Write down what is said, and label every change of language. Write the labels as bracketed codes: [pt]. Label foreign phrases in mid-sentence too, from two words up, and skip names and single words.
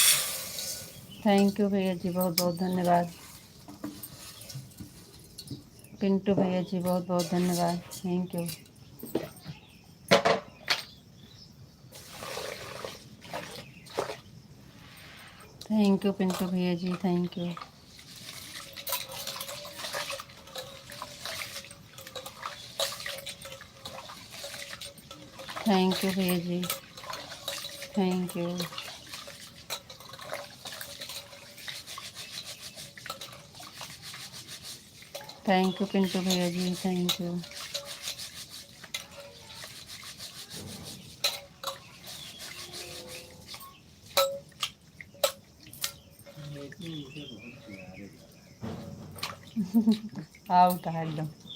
[en] thank you [hi] भैया जी, बहुत बहुत धन्यवाद। पिंटू भैया जी बहुत बहुत धन्यवाद, [en] thank you. thank you [hi] पिंटू भैया जी, [en] thank you. thank you [hi] भैया जी, [en] thank you. thank you [hi] पिंटू भैया जी, [en] thank you. [hi] आउट है एकदम।